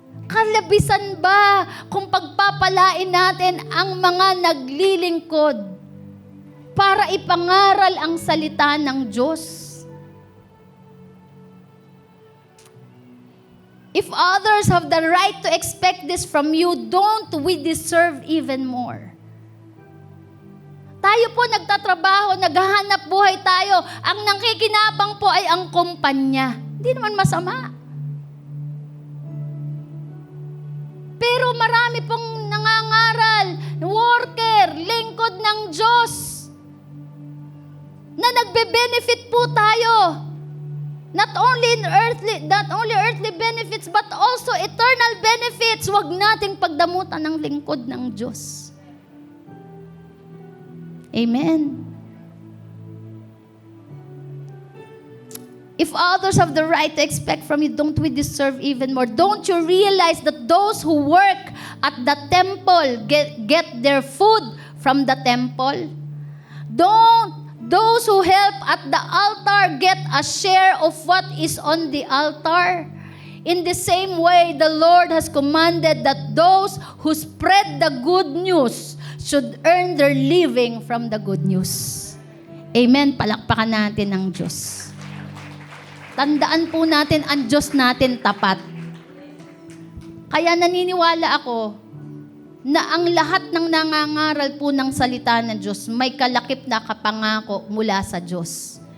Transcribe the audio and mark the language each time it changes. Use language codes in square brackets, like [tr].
[tl] Kalabisan ba kung pagpapalain natin ang mga naglilingkod para ipangaral ang salita ng Diyos? [en] If others have the right to expect this from you, don't we deserve even more? [tl] Tayo po nagtatrabaho, naghahanap buhay tayo. Ang nangkikinabang po ay ang kumpanya. Hindi naman masama. Pero marami pong nangangaral, worker, lingkod ng Diyos, na nagbe-benefit po tayo. [en] Not only earthly benefits, but also eternal benefits. [tl] Huwag nating pagdamutan ng lingkod ng Diyos. Amen. [en] If others have the right to expect from you, don't we deserve even more? Don't you realize that those who work at the temple get their food from the temple? Those who help at the altar get a share of what is on the altar. In the same way, the Lord has commanded that those who spread the good news should earn their living from the good news. Amen. [tl] Palakpakan natin ang Diyos. Tandaan po natin ang Diyos natin tapat. Kaya naniniwala ako na ang lahat ng nangangaral po ng salita ng Diyos may kalakip na kapangako mula sa Diyos.